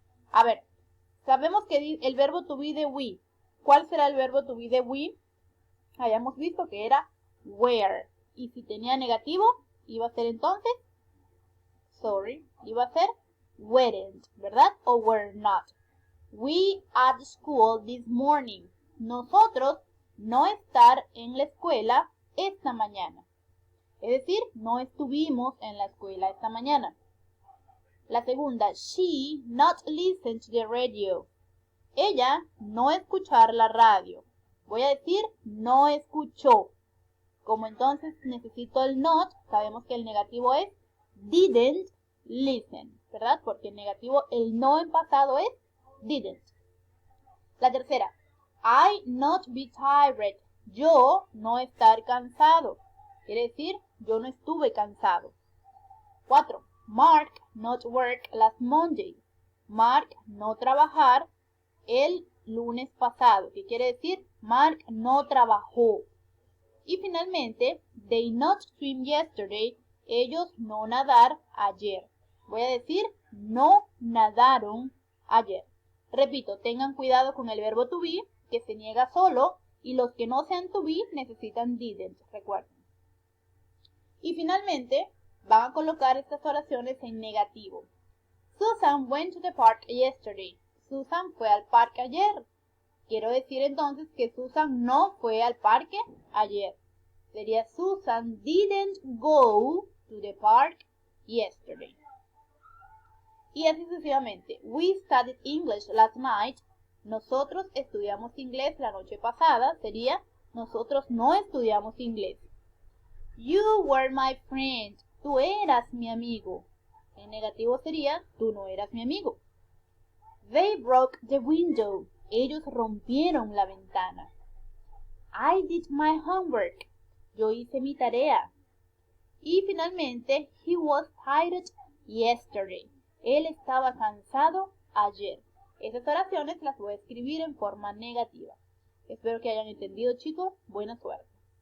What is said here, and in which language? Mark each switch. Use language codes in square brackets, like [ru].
[es] A ver, sabemos que el verbo to be de we. ¿Cuál será el verbo to be de we? Habíamos visto que era were. Y si tenía negativo, iba a ser entonces, iba a ser weren't, ¿verdad? O were not. [en] We at school this morning. [es] Nosotros no estar en la escuela esta mañana. Es decir, no estuvimos en la escuela esta mañana. La segunda, [en] she not listen to the radio. [es] Ella no escuchar la radio. Voy a decir, no escuchó. Como entonces necesito el not, sabemos que el negativo es didn't listen, ¿verdad? Porque el negativo, el no en pasado es didn't. La tercera, [en] I not be tired. [es] Yo no estar cansado. Quiere decir, yo no estuve cansado. 4. [en] Mark not work last Monday. [es] Mark no trabajar el lunes pasado. ¿Qué quiere decir? Mark no trabajó. Y finalmente, [en] they not swim yesterday. [es] Ellos no nadar ayer. Voy a decir, no nadaron ayer. Repito, tengan cuidado con el verbo to be, que se niega solo, y los que no sean to be necesitan didn't, recuerden. Y finalmente, van a colocar estas oraciones en negativo. [en] Susan went to the park yesterday. [es] Susan fue al parque ayer. Quiero decir entonces que Susan no fue al parque ayer. [en] Sería Susan didn't go to the park yesterday. [es] Y así sucesivamente. [en] We studied English last night. [es] Nosotros estudiamos inglés la noche pasada. Sería nosotros no estudiamos inglés. [en] You were my friend. [es] Tú eras mi amigo. En negativo sería tú no eras mi amigo. [en] They broke the window. [es] Ellos rompieron la ventana. [en] I did my homework. [es] Yo hice mi tarea. Y finalmente, [en] he was tired yesterday. [es] Él estaba cansado ayer. Esas oraciones las voy a escribir en forma negativa. Espero que hayan entendido, chicos. Buena suerte.